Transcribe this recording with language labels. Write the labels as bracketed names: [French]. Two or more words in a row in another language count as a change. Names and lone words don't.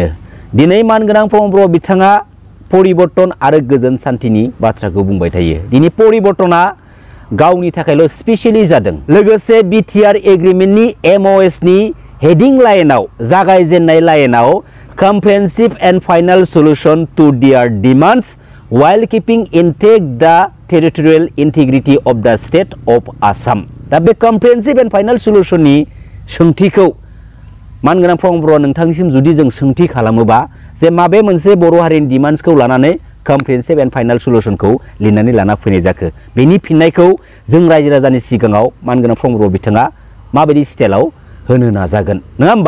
[Bodo] दिनै मानगोनां प्रमद बिथाङा परिबर्तन आरो गोजोन सान्थिनि बाथ्राखौ बुंबाय थायो। दिनै परिबर्तना गावनि थाखायल' स्पेशली जादों लोगोसे बीटीआर एग्रीमेन्टनि एमओएस नि [English] heading lineao [Bodo] जागायजेननाय लाइनाव [English] comprehensive and final solution to their demands while keeping intact the territorial integrity of the state of Assam [Bodo] दा बे [English] comprehensive and final solution [Bodo] नि सोंथिखौ मानगोनां प्रमद नोंथांनिसिम जुदि जों सोंथि खालामोबा जे माबे मोनसे बर' हारिनि डिमान्ड्सखौ लानानै [English] comprehensive and final solutionkhou [Bodo] लिरनानै लाना फैनाय जाखो बेनि फिननायखौ जों रायजो राजानि सिगाङाव मानगोनां प्रमद बिथाङा माबायदि स्टाइलाव होनो नाजागोन नङा होमबा।